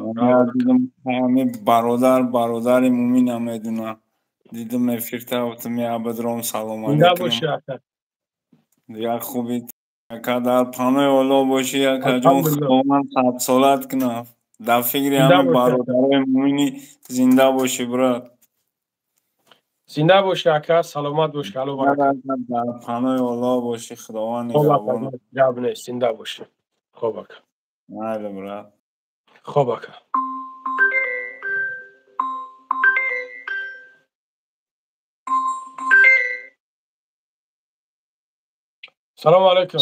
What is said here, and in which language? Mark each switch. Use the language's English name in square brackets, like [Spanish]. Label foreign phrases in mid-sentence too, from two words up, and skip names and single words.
[Tajik] ҳамин бародари мумина медуна дидам эфирта гуфтам я бадром салом зинда боши ака як хуби ака дар панои оло боши акаҷон худованд садсолат кунад дар фикри ҳамин бародарои мумини зинда боши брат زنده باشی اکا، سلامت باشی. الو برکت. در پناه الله باشی، خداوند نگهبان. جواب نیست، زنده باشی. خوب اکا. بله برات. خوب اکا. سلام علیکم.